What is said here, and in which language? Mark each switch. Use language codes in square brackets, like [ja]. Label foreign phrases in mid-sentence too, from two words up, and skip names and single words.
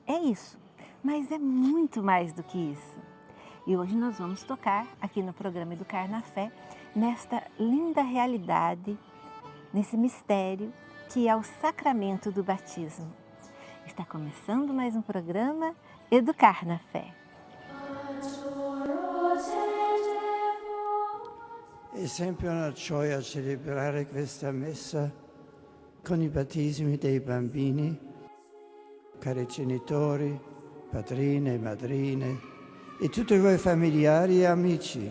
[pt] É isso, mas é muito mais do que isso. E hoje nós vamos tocar aqui no programa Educar na Fé, nesta linda realidade, nesse mistério que é o sacramento do batismo. Está começando mais um programa Educar na Fé. [it] È sempre una gioia celebrare questa messa con i battesimi dei bambini, cari genitori, padrine e madrine e tutti voi familiari e amici.